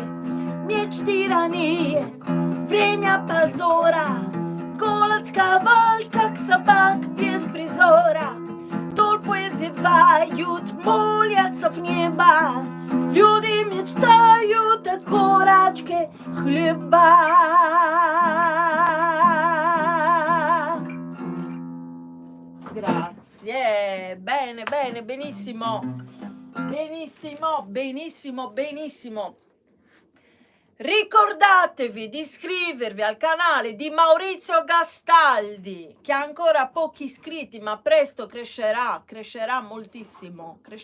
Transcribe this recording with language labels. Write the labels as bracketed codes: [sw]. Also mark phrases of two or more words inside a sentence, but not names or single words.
[ru] Мечты рани, время позора. Голод сковал, как собак без призора. Толпы зевают, молятся в небо. Люди мечтают о корочке хлеба. [it] Grazie, bene, benissimo. Ricordatevi di iscrivervi al canale di Maurizio Gastaldi, che ha ancora pochi iscritti, ma presto crescerà moltissimo.